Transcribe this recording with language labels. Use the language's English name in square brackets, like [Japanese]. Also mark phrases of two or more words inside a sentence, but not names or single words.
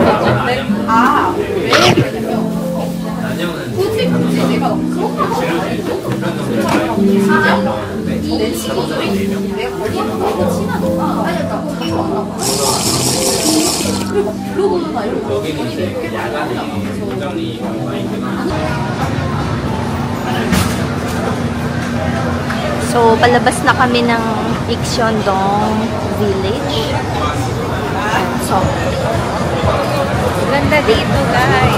[Korean] 아 왜 그러냐면 굳이 내가 그런 거 내 친구들이 내가 걸리는 거 친하니까 알렸다 그리고 그러고 나 이러고 언니 이렇게 [Filipino] So, palabas na kami ng Iksyondong Village. So, ganda dito, guys.